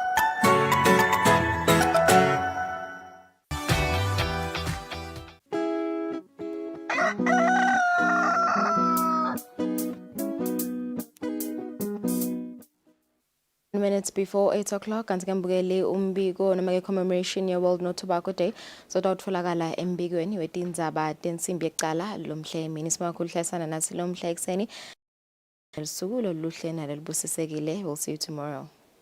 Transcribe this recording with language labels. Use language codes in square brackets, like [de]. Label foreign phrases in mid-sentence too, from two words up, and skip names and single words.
[en] Minutes before 8 o'clock, [ss] kanti kembukele umbiko noma ke commemoration ye World No Tobacco Day. So dawutfolakala embikweni wetindzaba tensimbi yecala lomhle emini simakhulu hlasana nathi lomhle ekseni. Elisuku loluhle nalelibusisekile. [en] We'll see you tomorrow.